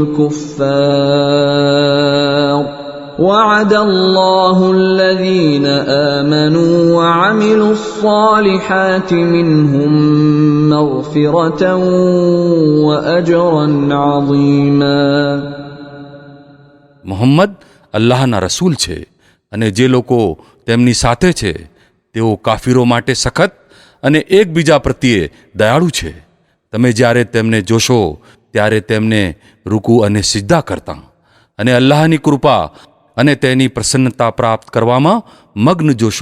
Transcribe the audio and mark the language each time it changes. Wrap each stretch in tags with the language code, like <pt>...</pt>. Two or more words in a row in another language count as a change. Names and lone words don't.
<ar>الكفار وعد الله الذين آمنوا وعملوا الصالحات منهم مغفرة وأجرا عظيما</ar> <gu>મોહમ્મદ અલ્લાહના રસૂલ છે અને જે લોકો તેમની સાથે છે તેઓ કાફીરો માટે સખત અને એકબીજા પ્રત્યે દયાળુ છે. તમે જ્યારે તેમને જોશો ત્યારે તેમને રૂકુ અને સિજદા કરતા અને અલ્લાહની કૃપા અને તેની પ્રસન્નતા પ્રાપ્ત કરવામાં મગ્ન જોશો.</gu>